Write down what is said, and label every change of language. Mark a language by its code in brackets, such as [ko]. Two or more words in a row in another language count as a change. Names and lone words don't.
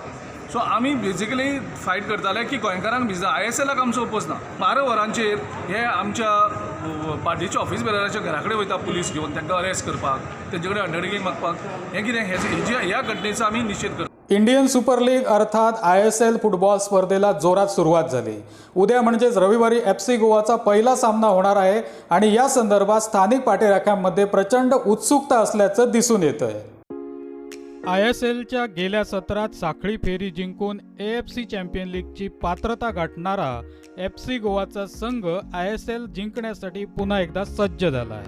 [kok] सो आमी बेजिकली फायट करताले की गोंयकारांक भिजा. ISLाक आमचो ओपोज ना. 12 वरांचेर हे आमच्या पार्टीच्या ऑफिस बेरराच्या घरा कडेन वयता पुलीस घेवन तांकां अरेस्ट करपाक, तेंचे कडेन अंडरटेकिंग मागपाक. हें कितें ह्या घटनेचो आमी निशेध करता. [mr] इंडियन सुपर लीग अर्थात ISL फुटबॉल स्पर्धेला जोरात सुरुवात झाली. उद्या म्हणजेच रविवारी FC गोवाचा पहिला सामना होणार आहे आणि या संदर्भात स्थानिक पाठीराख्यांमध्ये प्रचंड उत्सुकता असल्याचं दिसून येतंय. ISLच्या गेल्या सत्रात साखळी फेरी जिंकून AFC चॅम्पियन लीगची पात्रता गाठणारा FC गोवाचा संघ ISL जिंकण्यासाठी पुन्हा एकदा सज्ज झाला आहे.